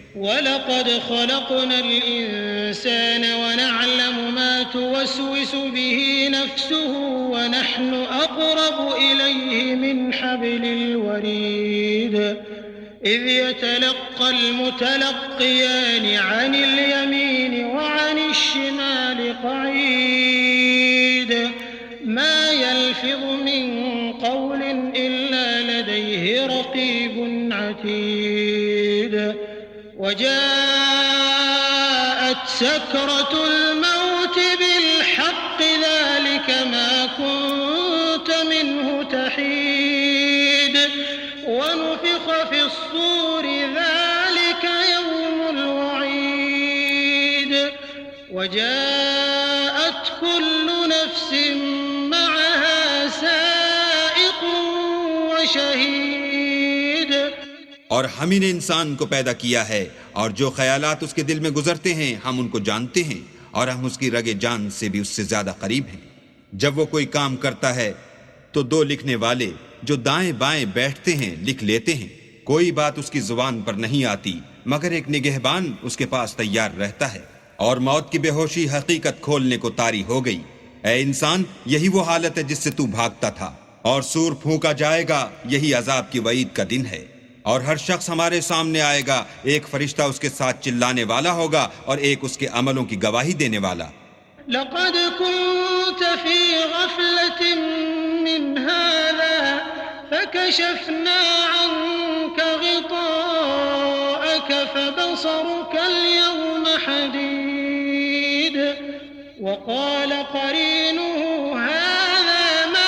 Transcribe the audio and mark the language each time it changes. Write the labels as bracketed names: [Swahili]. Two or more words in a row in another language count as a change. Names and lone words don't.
[Arabic] ولقد خلقنا الإنسان ونعلم ما توسوس به نفسه ونحن أقرب إليه من حبل الوريد إذ يتلقى المتلقيان عن اليمين وعن الشمال قعيد ما يلفظ من قول إلا لديه رقيب عتيد وجاءت سكرة الموت بالحق ذلك ما كنت منه تحيد ونفخ في الصور ذلك يوم الوعيد وجاءت كل نفس معها سائق وشهيد. [Urdu] اور ہم ہی نے انسان کو پیدا کیا ہے اور جو خیالات اس کے دل میں گزرتے ہیں ہم ان کو جانتے ہیں اور ہم اس کی رگ جان سے بھی اس سے زیادہ قریب ہیں. جب وہ کوئی کام کرتا ہے تو دو لکھنے والے جو دائیں بائیں بیٹھتے ہیں لکھ لیتے ہیں. کوئی بات اس کی زبان پر نہیں آتی مگر ایک نگہبان اس کے پاس تیار رہتا ہے. اور موت کی بے ہوشی حقیقت کھولنے کو طاری ہو گئی. اے انسان، یہی وہ حالت ہے جس سے تو بھاگتا تھا. اور صور پھونکا جائے گا، یہی عذاب کی وعید کا دن ہے. اور ہر شخص ہمارے سامنے آئے گا، ایک فرشتہ اس کے ساتھ چلانے والا ہوگا اور ایک اس کے عملوں کی گواہی دینے والا. [Arabic] لقد كنت في غفلة من هذا فكشفنا عنك غطاءك فبصرك اليوم حديد وقال قرينه هذا ما